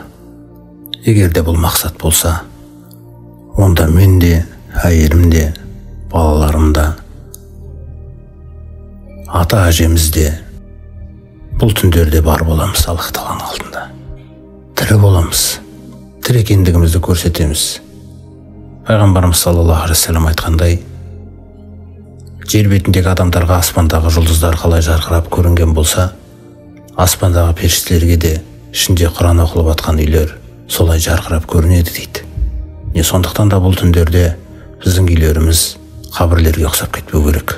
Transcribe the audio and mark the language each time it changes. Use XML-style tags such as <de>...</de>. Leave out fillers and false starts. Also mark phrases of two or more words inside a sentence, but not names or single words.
<kk>Егер де бұл мақсат болса, онда мен де, әйелім де, балаларым да, ата-әжеміз де бұл түндерде бар боламыз Аллах Тағаланың алдында. Тірі боламыз, тірі екендігімізді көрсетеміз. Пайғамбарымыз</kk> <ar>صلى الله عليه وسلم</ar> <kk>айтқандай, жер бетіндегі адамдарға аспандағы жұлдыздар қалай жарқырап көрінген болса, аспандағы періштелерге де ішінде Құран оқылып жатқан үйлер солай жарқырап көрінеді дейді. Не сондықтан да бұл түндерде біздің үйлеріміз қабірлерге ұқсап кетпеу керек.</kk>